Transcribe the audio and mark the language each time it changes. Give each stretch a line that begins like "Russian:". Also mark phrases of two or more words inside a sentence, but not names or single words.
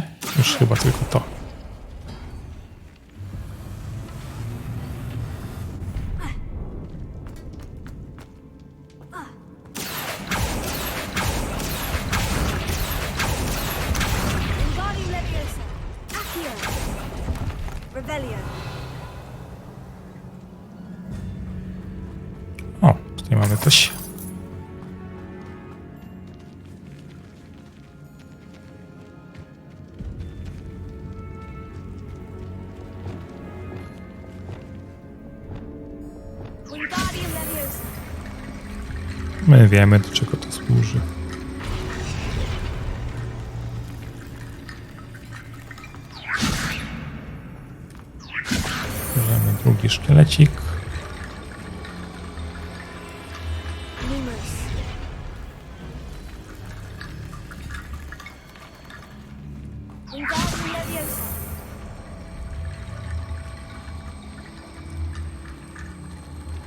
Polish: Już chyba tylko to. Wingardium Leviosa. Accio. Revelio. O, tutaj mamy coś. Wingardium Leviosa. My wiemy, do czego to służy. Bierzemy drugi szkielecik. Lumos. Wingardium Leviosa.